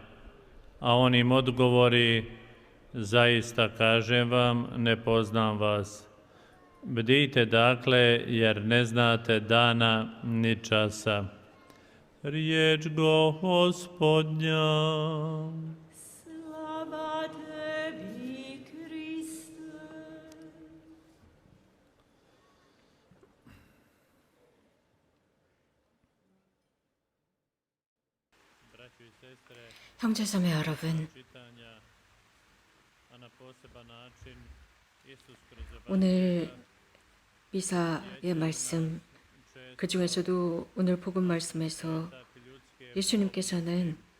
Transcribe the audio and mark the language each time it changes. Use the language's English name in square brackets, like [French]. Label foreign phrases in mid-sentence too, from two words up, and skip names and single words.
[Croatian] A on im odgovori: zaista kažem vam, ne poznam vas. Bdijte dakle, jer ne znate dana ni časa. Riječ Gospodnja. Slava tebi, Kriste. [Korean] 형제자매 여러분, 오늘 미사의 말씀, 그 중에서도 오늘 복음 말씀에서 예수님께서는